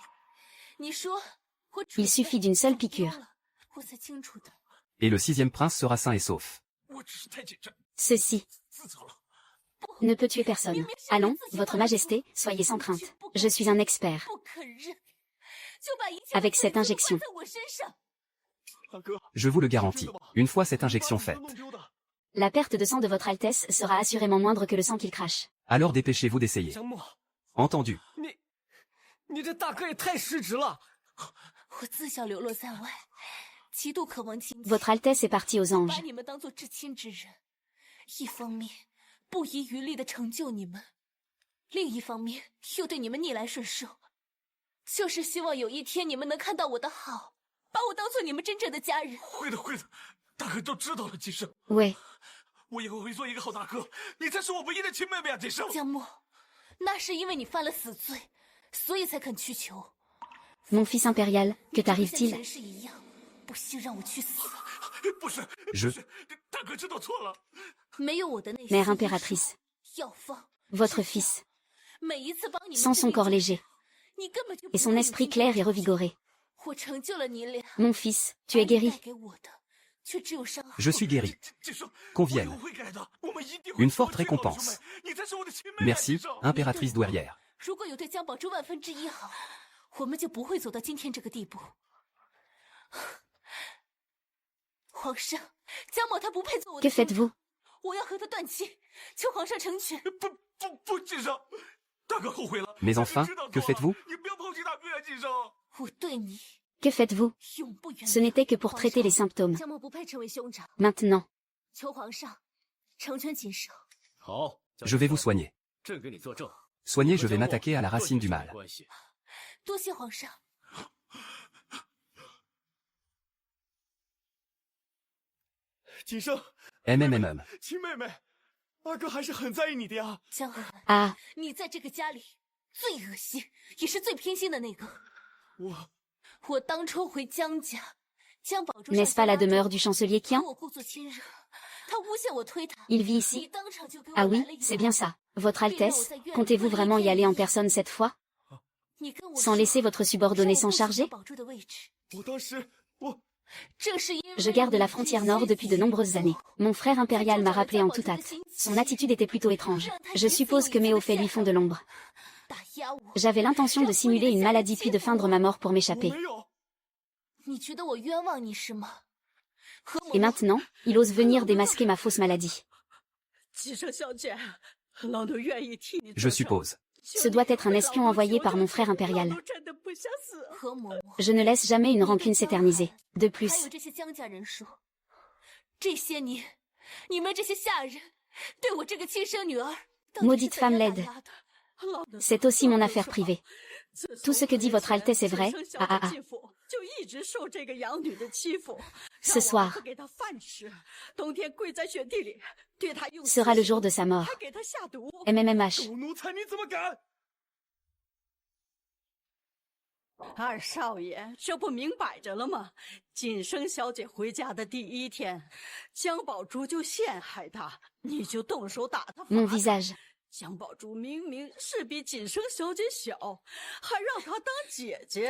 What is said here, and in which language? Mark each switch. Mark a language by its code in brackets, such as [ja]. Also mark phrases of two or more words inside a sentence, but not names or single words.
[zh] 你说我蠢 [fr] il suffit d'une seule piqûre. [zh] 了，我才清楚的。 [fr] Et le 6e prince sera sain et sauf. [zh] 我只是太紧张， [fr] Ceci [zh] 自责了。 [fr] ne peut tuer personne. Allons, Votre Majesté, soyez sans crainte. Je suis un expert. [zh] 不肯认，就把一切 [fr] Avec [zh] 的罪 [fr] cette [zh] 责 [fr] injection. [zh] 怪在我身上。大哥， [fr] Je vous le garantis. Une fois cette injection [zh] 把 [fr] faite. [zh] 你弄丢的。 [fr] La perte de sang de Votre Altesse sera assurément moindre que le sang qu'il crache. Alors dépêchez-vous d'essayer. [zh] 江默， [fr] Entendu. [zh] 你这大哥也太失职了。我自小流落在外，极度渴望亲近， [fr] Votre Altesse est partie aux [zh] 把 [fr] anges. [zh] 你们当做至亲之人。一方面不遗余力的成就你们，另一方面又对你们逆来顺受，就是希望有一天你们能看到我的好，把我当做你们真正的家人。会的，会的，大哥都知道了，锦生， [fr] Ouais, [zh] 我以后会做一个好大哥，你才是我唯一的亲妹妹啊，锦生。江默，那是因为你犯了死罪，所以才肯去求。 [fr] mon fils impérial, que [zh] 像 [fr] t'arrive-t-il? [zh] 前世一样，不惜让我去死。不是， [fr] Je [zh] 不是，大哥知道错了。没有我的那些 [fr] Mère [zh] 医术 [fr] impératrice, [zh] 药方， [fr] votre fils, [zh] 每一次帮你们 [fr] sans [zh] 治 [fr] son [zh] 病 [fr] corps [zh] 救人 [fr] léger, [zh] 你根本就 [fr] et [zh] 不 [fr] son [zh] 会有 [fr] esprit [zh] 今 [fr] clair [zh] 天 [fr] et revigoré. [zh] 我成就了你俩， [fr] Mon fils, tu es [zh] 而你 [fr] guéri. [zh] 带给我的却只有伤害。 [fr] Je suis guéri. [zh] 锦生， [fr] Qu'on [zh] 我以 [fr] vienne. [zh] 后会改的，我们一定会 [fr] Une [zh] 做 [fr] forte [zh] 最好的 [fr] récompense. [zh] 兄妹你才是我的亲妹妹啊， [fr] Merci, [zh] 锦生。 [fr] impératrice douairière. [zh] 如果有对江宝珠万分之一好，我们就不会走到今天这个地步。皇上，江某他不配做我的 [fr] Que [zh] 夫人 [fr] faites-vous? [zh] 我要和他断亲，求皇上成全。不，锦生，大哥后悔了。 [fr] Mais enfin, [zh] 知道错 [fr] que [zh] 了 [fr] faites-vous? [zh] 你不要抛弃大哥呀，锦生。我对你 [fr] Que faites-vous? [zh] 永不原谅。 [fr] Ce n'était que pour traiter les symptômes. [zh] 江某不配成为兄长， [fr] Maintenant, [zh] 求皇上成全锦生。好， [fr] Je vais vous soigner. [zh] 朕给你作证。 [fr] Soigner, je vais m'attaquer à la racine du mal. [zh] 关系。多谢皇上。锦生， MMMM. 亲妹妹，二哥还是很在意你的呀。江寒， ah, 你在这个家里最恶心，也是最偏心的那个。我当初回江家，江宝珠 [fr] n'est-ce pas la demeure du chancelier Qian? [zh] 我故作亲热，他诬陷我推他。 [fr] Il vit [zh] 你 [fr] ici. [zh] 当场就给我 Ah 来 [fr] oui, [zh] 了一 [fr] c'est [zh] 巴 [fr] bien ça. Votre Altesse, comptez-vous vraiment y aller en personne cette fois? [zh] 你跟我 [fr] Sans [zh] 说 [fr] laisser votre subordonné [zh] 说 [fr] s'en [zh] 我不喜欢 [fr] charger? [zh] 宝珠的位置，我当时，正是因为 [fr] Je garde la frontière nord depuis de nombreuses années. Mon frère impérial m'a rappelé en toute hâte. Son attitude était plutôt étrange. Je suppose que mes hauts faits lui font de l'ombre. [zh] 打压我。 [fr] J'avais l'intention de simuler une maladie puis de feindre ma mort pour [zh] 我 [fr] m'échapper. [zh] 没有。你觉得我冤枉你是吗？和 [fr] Et maintenant, il ose venir démasquer ma fausse maladie. Je suppose. Ce doit être un espion envoyé par mon frère impérial. Je ne laisse jamais une rancune s'éterniser. De plus, [zh] 还有这些江家人说，这些年，你们这些下人对我这个亲生女儿，到底是 [fr] maudite [zh] 怎样 [fr] femme [zh] 打 [fr] laide. [zh] 压的？ [fr] C'est aussi mon affaire privée. Tout ce que dit votre Altesse est vrai. Ah ah ah. Ce soir sera le jour de sa mort. MMMH. [zh] 狗奴才，你怎么敢？二少爷，这不明摆着了吗？锦生小姐回家的第一天，江宝珠就陷害她，你就动手打她。 [fr] Mon visage. [zh] 江宝珠明明是比锦生小姐小，还让她当姐姐。